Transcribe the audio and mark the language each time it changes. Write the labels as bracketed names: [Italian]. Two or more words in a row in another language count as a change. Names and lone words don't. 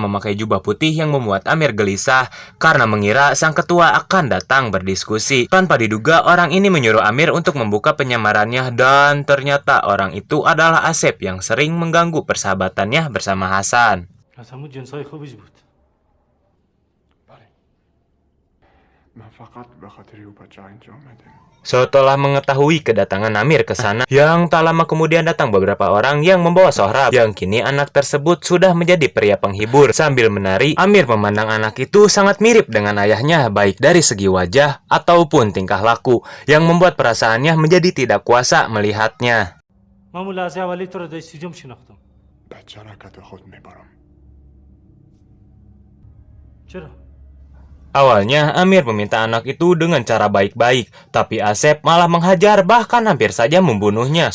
[Indonesian] memakai jubah putih yang membuat Amir gelisah karena mengira sang ketua akan datang berdiskusi. Tanpa diduga, orang ini menyuruh Amir untuk membuka penyamarannya dan ternyata orang itu adalah Asep yang sering mengganggu persahabatannya bersama Hasan. [Persian] من فقط به خاطر او بچه اینجا آمدم. [Indonesian] Setelah mengetahui kedatangan Amir ke sana, yang tak lama kemudian datang beberapa orang yang membawa Sohrab, yang kini anak tersebut sudah menjadi pria penghibur. Sambil menari, Amir memandang anak itu sangat mirip dengan ayahnya, baik dari segi wajah ataupun tingkah laku, yang membuat perasaannya menjadi tidak kuasa melihatnya. [Persian] بچه را که خود میبرم. [Indonesian] Awalnya, Amir meminta anak itu dengan cara baik-baik, tapi Asep malah menghajar, bahkan hampir saja membunuhnya.